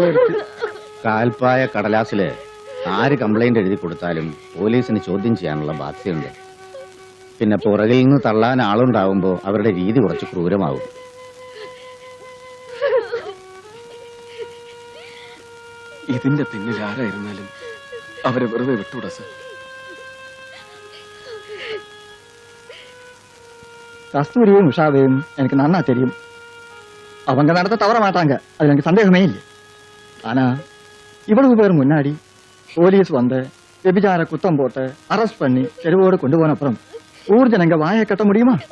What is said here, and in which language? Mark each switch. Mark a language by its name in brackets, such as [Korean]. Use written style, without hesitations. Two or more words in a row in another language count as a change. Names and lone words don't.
[Malayalam] കാൽപ്പായ കടലാസില് ആര് കംപ്ലൈന്റ് എഴുതി കൊടുത്താലും പോലീസിന് ചോദ്യം ചെയ്യാനുള്ള ബാധ്യതയുണ്ട്. പിന്നെ പുറകിൽ നിന്ന് തള്ളാൻ ആളുണ്ടാവുമ്പോ അവരുടെ രീതി കുറച്ച് ക്രൂരമാവും. ഇതിന്റെ പിന്നിൽ ആരായിരുന്നാലും അവരെ വെറുതെ വിട്ടുകൂടാ സർ. [Tamil] கஸ்தூரியும் உஷாவையும் எனக்கு நன்னா தெரியும். அவங்க நடத்த தவற மாட்டாங்க, அது எனக்கு சந்தேகமே இல்லை. ஆனா இவ்வளவு பேர் முன்னாடி போலீஸ் வந்து விபச்சார குத்தம் போட்டு அரெஸ்ட் பண்ணி தெருவோடு கொண்டு போன அப்புறம் ஊர் ஜனங்க வாயை கட்ட முடியுமா?